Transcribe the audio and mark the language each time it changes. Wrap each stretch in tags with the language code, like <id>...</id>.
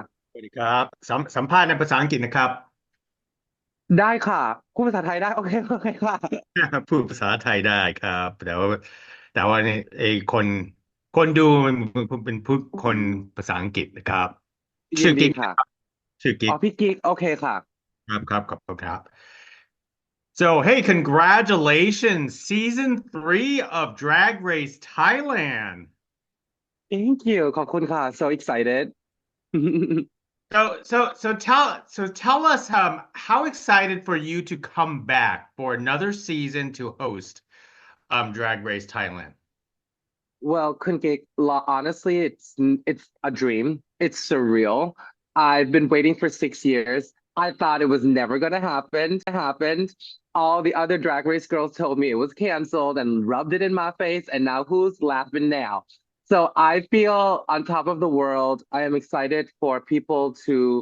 <th>สวัสดีครับสัมภาษณ์ในภาษาอังกฤษนะครับ ได้ค่ะพูดภาษาไทยได้โอเคโอเคค่ะ พูดภาษาไทยได้ครับแต่ว่าเนี่ยคนดูมันเป็นพูดคนภาษาอังกฤษนะครับชื่อกิ๊ก ยินดีค่ะ นะครับชื่อกิ๊ก อ๋อพี่กิ๊กโอเคค่ะ ครับขอบคุณครับ</th> <en>So hey, congratulations, season 3 of Drag Race Thailand. thank you</en> <th>ขอบคุณค่ะ</th> <en>so excited So tell us how excited for you to come back for another season to host Drag Race Thailand. wellคุณกิ๊ก honestly it's a dream it's surreal I've been waiting for 6 years I thought it was never gonna happen all the other drag race girls told me it was canceled and rubbed it in my face and now who's laughing now so I feel on top of the world I am excited for people to</en>